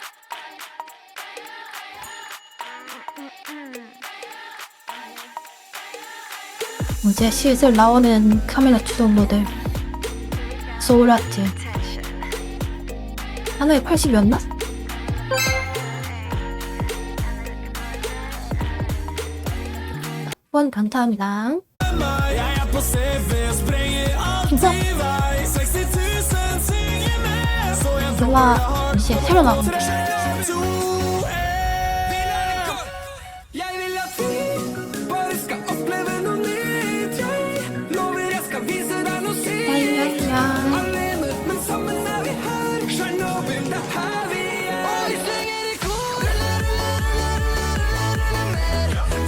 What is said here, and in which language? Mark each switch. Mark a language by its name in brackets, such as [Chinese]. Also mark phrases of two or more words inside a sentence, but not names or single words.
[Korean] 이제 슬슬 나오는 카메라 추적 모델 소울아트 하나에 80이었나? 후원 감사합니다. [Norwegian] på CV, sprenger alt [Korean] 진짜? [Norwegian] i vei. 60 000 synger med, så jeg tror [Korean] 내가 [Norwegian] jeg har [Korean] 이제 새로 나온 거. 3, 2, 1. [Norwegian] Jeg vil at vi bare skal oppleve noe nytt. Jeg lover jeg skal vise deg noe sykt. [Korean] 야야야. [Norwegian] Alene, men sammen er vi her. Chernobyl, det er her vi er. Og vi synger i kor. Rulle, rulle, rulle, rulle, rulle mer.